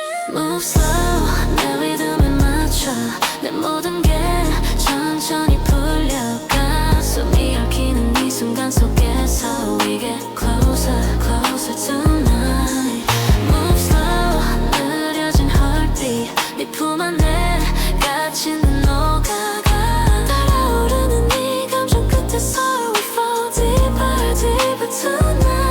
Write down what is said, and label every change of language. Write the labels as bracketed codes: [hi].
[en] Move slow, [ko] 내 리듬에 맞춰. 내 모든 게 천천히 풀려가. 숨이 얽히는 이 순간 속에서 [en] We get closer, closer tonight. Move slow, [ko] 느려진 [en] heartbeat. [ko] 네 품 안에 갇힌 듯 녹아가. 달아오르는 이 감정 끝에서 [en] We fall deeper, deeper tonight.